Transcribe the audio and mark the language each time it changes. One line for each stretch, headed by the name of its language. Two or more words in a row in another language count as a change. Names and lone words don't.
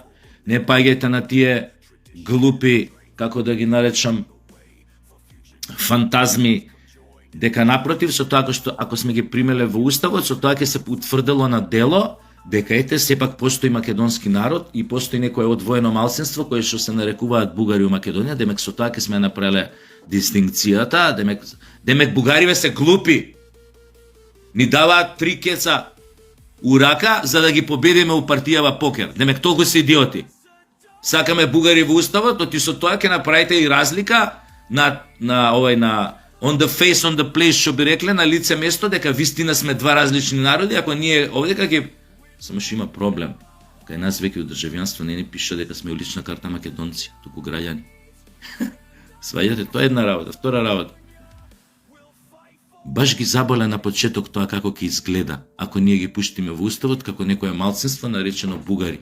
Macedonian: Не паѓајте на тие глупи, како да ги наречам, фантазми, дека напротив, со тоа што ако сме ги примеле во Уставот, со тоа ќе се утврдило на дело дека ете сепак постои македонски народ и постои некое одвоено малцинство кое што се нарекуваат бугари у Македонија, демек со тоа ќе сме направиле дистинкцијата, демек бугариве се глупи. Ни даваат 3 кеца у рака за да ги победиме у партијава покер. Демек толку се идиоти. Сакаме бугари во Уставот, оти со тоа ќе направите и разлика на
English: on the face, on the place,
Macedonian: што би рекле, на лице место, дека вистина сме два различни народи, ако ние овдека ќе... Само што има проблем. Кај нас веќе од државјанство не ни пише дека сме лична карта македонци, туку граѓани. Сваѓате, тоа е една работа. Втора работа. Баш ги заболе на почеток тоа како ќе изгледа, ако ние ги пуштиме во Уставот како некое малцинство наречено бугари.